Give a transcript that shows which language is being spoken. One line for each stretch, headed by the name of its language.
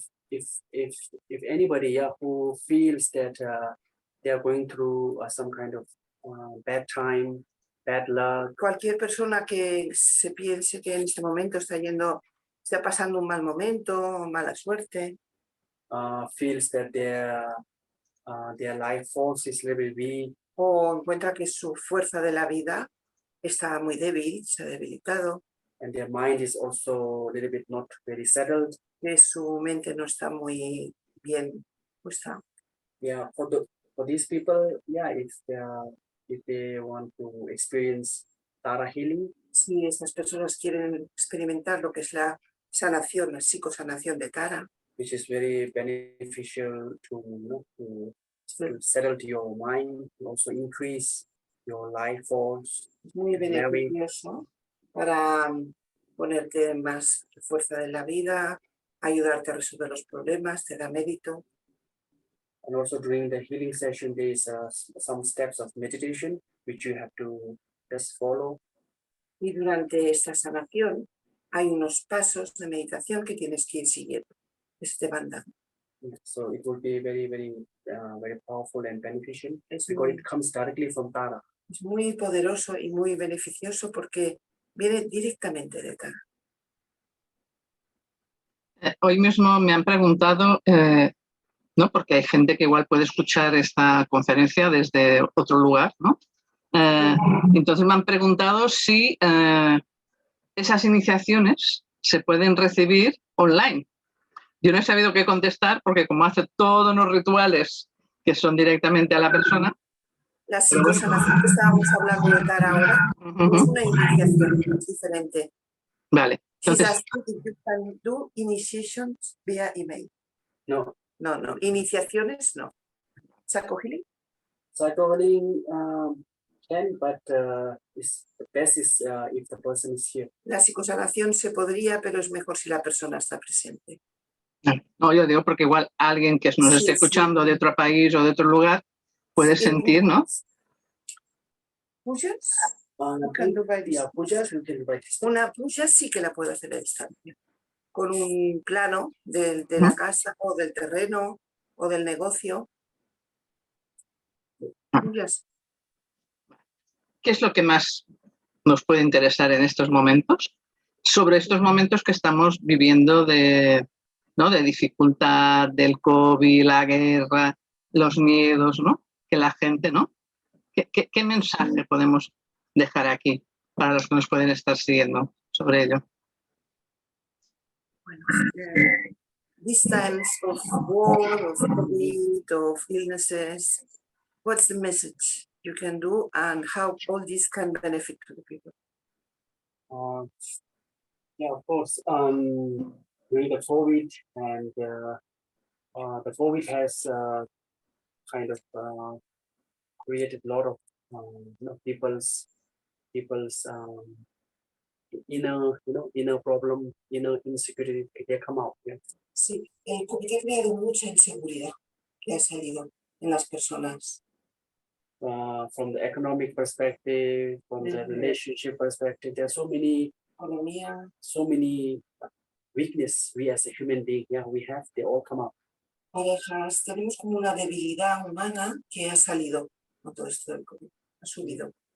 English: If anybody who feels that they are going through some kind of bad time, bad luck.
Spanish: Cualquier persona que se piense que en este momento está pasando un mal momento, mala suerte,
English: Feels that their life force is a little weak.
Spanish: o encuentra que su fuerza de la vida está muy débil, se ha debilitado,
English: And their mind is also a little bit not very settled.
Spanish: que su mente no está muy bien puesta.
English: Yeah, for these people, if they want to experience Tara healing,
Spanish: Si estas personas quieren experimentar lo que es la sanación, la psicosanación de Tara,
English: which is very beneficial to settle to your mind, to also increase your life force.
Spanish: es muy beneficioso para ponerte más fuerza de la vida, ayudarte a resolver los problemas, te da mérito.
English: And also during the healing session, there's some steps of meditation which you have to just follow.
Spanish: Y durante esta sanación hay unos pasos de meditación que tienes que ir siguiendo, que se te van dando.
English: So it will be very, very, very powerful and beneficial
Spanish: Es
English: because
Spanish: muy,
English: it comes directly from Tara.
Spanish: es muy poderoso y muy beneficioso porque viene directamente de Tara. Hoy mismo me han preguntado, ¿no? Porque hay gente que igual puede escuchar esta conferencia desde otro lugar, ¿no? Entonces me han preguntado si esas iniciaciones se pueden recibir online. Yo no he sabido qué contestar porque como hace todos los rituales que son directamente a la persona. La psicosanación que estábamos hablando de Tara ahora es una iniciación diferente. Vale. Entonces,
English: She's asking if you can do initiations via email. No.
Spanish: No. Iniciaciones no.
English: ¿Psycho healing? Psycho healing can, but the best is if the person is here.
Spanish: La psicosanación se podría, pero es mejor si la persona está presente. no, yo digo porque igual alguien que nos esté escuchando de otro país o de otro lugar puede sentir, ¿no? pujas. Una puja sí que la puedo hacer a distancia, con un plano de la casa o del terreno o del negocio. Pujas. ¿Qué es lo que más nos puede interesar en estos momentos? Sobre estos momentos que estamos viviendo ¿no? de dificultad, del COVID, la guerra, los miedos, ¿no? Que la gente, ¿no? ¿Qué mensaje podemos dejar aquí para los que nos pueden estar siguiendo sobre ello?
English: Bueno, these times of war, of COVID, of illnesses, what's the message you can do and how all this can benefit to the people? Yeah, of course. During the COVID, and the COVID has kind of created a lot of people's inner problem, inner insecurity. They come out. Yeah.
Spanish: Sí, el COVID ha creado mucha inseguridad que ha salido en las personas.
English: From the economic perspective, from the relationship perspective, there are so many weakness we as a human being, yeah, we have, they all come up.
Spanish: Parejas, tenemos como una debilidad humana que ha salido con todo esto del COVID, ha subido.